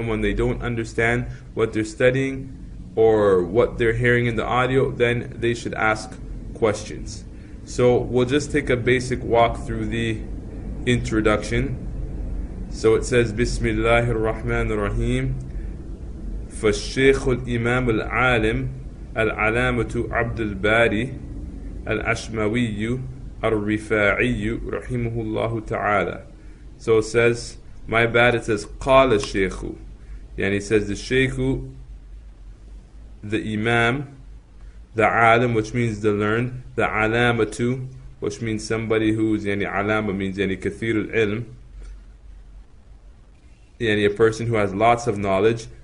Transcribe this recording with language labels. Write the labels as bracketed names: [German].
[English] And when they don't understand what they're studying or what they're hearing in the audio, then they should ask questions. So we'll just take a basic walk through the introduction. So it says, Bismillahir Rahmanir Rahim. [Arabic] فالشيخ الإمام العالم العلامة عبد الباري al-Ashmawiyyah al-Rifai rahimahullah ta'ala. [English] So it says, my bad, it says [Arabic] قال الشيخ, [English] and he says the Shaykh, the Imam, the Alim, which means the learned, the Alamatu, which means somebody who's, Alama means [Arabic] kathir al-ilm, [English] a person who has lots of knowledge.